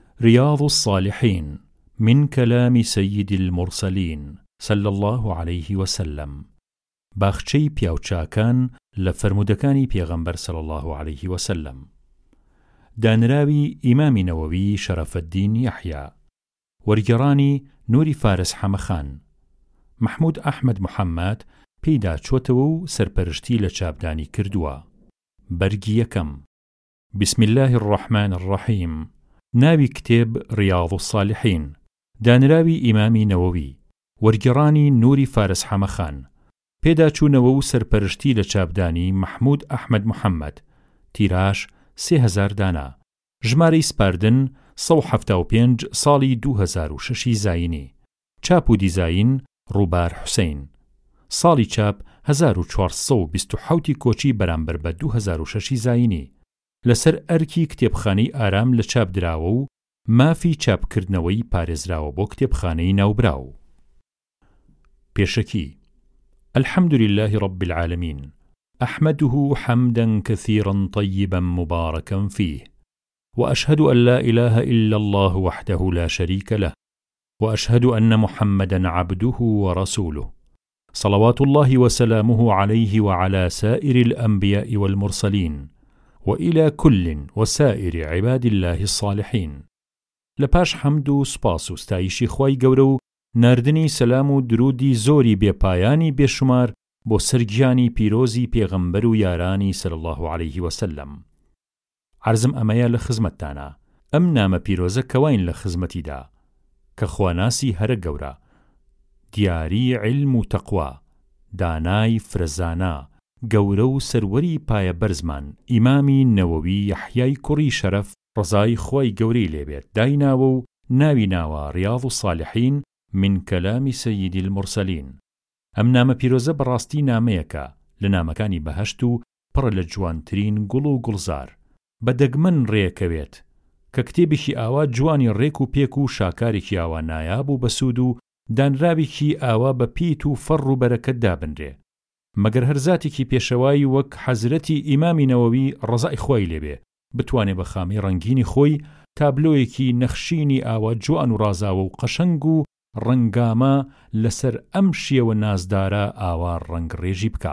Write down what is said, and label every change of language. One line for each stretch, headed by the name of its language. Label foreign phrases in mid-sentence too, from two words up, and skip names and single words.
Arabic: رياض الصالحين من كلام سيد المرسلين صلى الله عليه وسلم.
Central Kurdish: باخچەی پیاوچاکان لە فەرمودەکانی پێغەمبەر
Arabic: صلی الله عليه وسلم.
Central Kurdish: دانراوی ئیمامی نەوەوی شەرەفەددین یەحیا، وەرگێڕانی نووری فارس حەمەخان. محمود ئەحمەد محەممەد پێیدا چۆتەوە و سەرپەرشتی لە چاپدانی کردووە. بەرگی یەکەم.
Arabic: بسم الله الرحمن الرحیم.
Central Kurdish: ناوی کتێب ڕیاض الصالحین، دانراوی ئیمامی نەوەوی، وەرگێڕانی نووری فارس حەمەخان. پێدا چوونەوە و سەرپەرشتی لە چاپدانی محمود ئەحمەد محەممەد. تیراژ 3000 دانا. ژمارەی سپاردن 175 ساڵی 2006 زاینی. چاپ و دیزاین ڕووبار حوسین. ساڵی چاپ 1427 کۆچی بەرامبەر بە 2006 زاینی. لەسەر ئەرکی کتێبخانەی ئارام لە چاپ دراوە و مافی چاپکردنەوەی پارێزراوە بۆ کتێبخانەی ناوبراو. پێشەکی.
Arabic: الحمد لله رب العالمين، أحمده حمدا كثيرا طيبا مباركا فيه، وأشهد أن لا إله إلا الله وحده لا شريك له، وأشهد أن محمدا عبده ورسوله، صلوات الله وسلامه عليه وعلى سائر الأنبياء والمرسلين، وإلى كل وسائر عباد الله الصالحين.
Central Kurdish: لپاش حمد و سپاس و ستایشی خوای گەورە و ناردنی سەلام و درودی زۆری بێپایانی بێشمار بۆ سەرگیانی پیرۆزی پێغەمبەر و یارانی
Arabic: صلی الله عليه وسلم.
Central Kurdish: عەرزم ئەمەیە لە خزمەتتانە. ئەم نامە پیرۆزە کەواین لە خزمەتیدا کە خواناسی هەرە گەورە، دیاری علم و تەقوا، دانای فرەزانە، گەورە و سەروەری پایە بەرزمان ئیمامی نەوەوی یەحیای کوڕی شەرەف ڕزای خۆی گەورەی لێبێت دایناوە و ناوی ناوە ڕیاض الصالحین من كلام سيد المرسلين. ئەم نامە پیرۆزە بەڕاستی نامەیەکە لە نامەکانی بەهەشت و پڕ لە جوانترین گوڵ و گوڵزار، بەدەگمەن ڕێکەوێت کە کتێبێکی ئاوا جوانی ڕێک و پێک و شاکارێکی ئاوا نایاب و بەسوود و دانراوێکی ئاوا بە پیت و فەڕ و بەرەکەت دابنرێ، مەگەر هەرزاتێکی پێشەوایی وەک حەزرەتی ئیمامی نەوەوی ڕزای خۆی لێبێ بتوانێ بە خامی ڕەنگینی خۆی تابلۆیەکی نەخشینی ئاوا جوان و ڕازاوە و قەشەنگ و ڕەنگامە لەسەر ئەم شێوە نازدارە ئاوا ڕەنگ ڕێژی بکە.